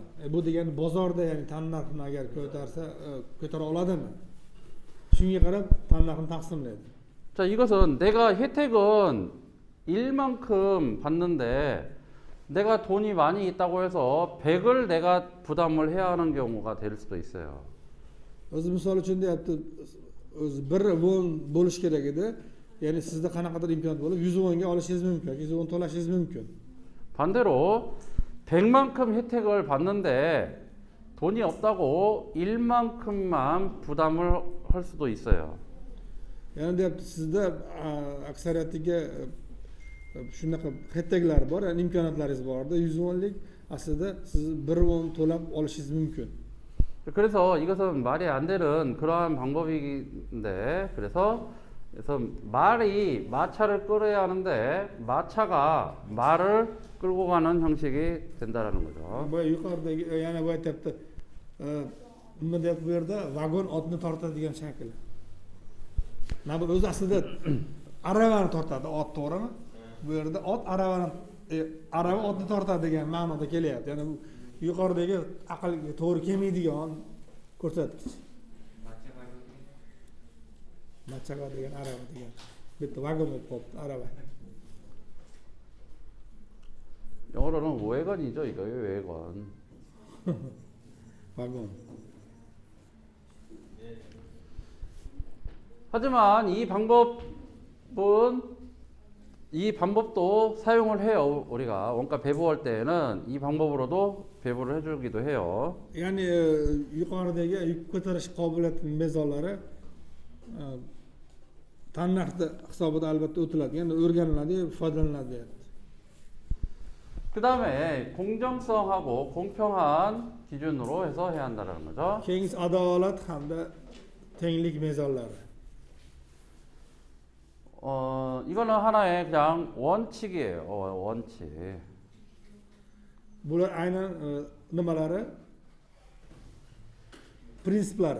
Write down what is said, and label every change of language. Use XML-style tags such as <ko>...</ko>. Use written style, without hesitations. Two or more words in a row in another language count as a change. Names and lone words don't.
<uz>Bu degani bozorda ya'ni tannarxni agar ko'tarsa ko'tara oladimi? Shunga qarab tannarxni taqsimlaydi.</uz> <ko>자, 이것은 내가 혜택은 1만큼 받는데 내가 돈이 많이 있다고 해서 100을 내가 부담을 해야 하는 경우가 될 수도 있어요.</ko> <uz>O'zi misol uchun deyapti, o'zi 1 won bo'lish kerak edi. Ya'ni sizda qanaqadir imkoniyat bo'lib 100 wonga olishingiz mumkin, 100 won to'lashingiz mumkin.</uz> <ko>반대로 100만큼 혜택을 받는데 돈이 없다고 1만큼만 부담을 할 수도 있어요.</ko> <uz>Ya'ni deyapti, sizda aksariyatiga shunaqa 혜택lar bor, ya'ni imkoniyatlaringiz borda 100 wonlik aslida siz 1 won to'lab olishingiz mumkin.</uz> <ko>그래서 이것은 말이 안 되는 그러한 방법인데 그래서 말이 마차를 끌어야 하는데 마차가 말을 끌고 가는 형식이 된다라는 거죠.</ko> <uz>Bu yuqoridagi yana bu aytyapti, nima deyapti bu yerda vagon otni tortadigan shakl. Mana bu o'zi aslida aravani tortadi, ot to'g'rimi? Bu yerda ot arava otni tortadi degan ma'noda kelyapti. Ya'ni bu yuqoridagi aqlga to'g'ri kelmaydigan ko'rsatkich. Machaqa degan arava degan. Bitta vagon bo'lib qolibdi, arava.</uz> <ko>영어로는 웨건이죠, 이거 웨건.</ko> <uz>vagon.</uz> <ko>하지만 이 방법도 사용을 해요. 우리가 원가 배부할 때에는 이 방법으로도 배부를 해주기도 해요.</ko> <uz>Ya'ni yuqoridagi yuk ko'tarish qobiliyatining mezonlari tannarxda hisobida albatta o'tiladi, ya'ni o'rganiladi, foydalaniladi deyapti.</uz> <ko>그 다음에 공정성하고 공평한 기준으로 해서 해야 한다는 거죠.</ko> <uz>Keyingisi adolat hamda tenglik mezonlari.</uz> <ko>이거는 하나의 그냥 원칙이에요. 원칙.</ko> <uz>Bular aynan nimalari? prinsiplari.</uz>